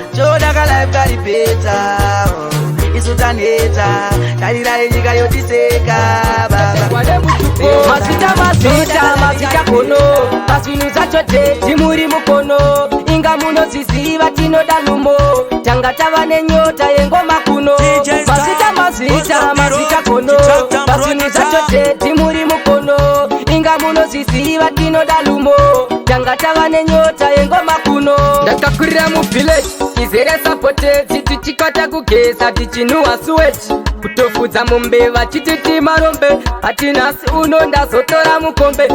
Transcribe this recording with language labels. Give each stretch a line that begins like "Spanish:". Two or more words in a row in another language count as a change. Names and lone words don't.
Shona: Choda ka life kari better. Isu taneta, tarirai nyika yotiseka, baba. Mazita, mazita, mazita kono. Pazvinhu zvacho tete muri mukono. Inga munozviziva tinoda lumo. Tanga tava nenyota yengoma kuno. D J Mazita, Star, mazita,
English: Boss of the mazita Road, kono.
Shona: Chak Chak Pazvinhu Road, zvacho Chak. tete muri mukono. Inga munozviziva tinoda lumo. Tanga tava nenyota yengoma kuno. Ndakakurira muvillage, izere sapotedzi, tichikata kugeza, tichinhuwa suweti. Kutofudza mumbeva, chititi marombe. Ati nhasi uno ndazotora mukombe.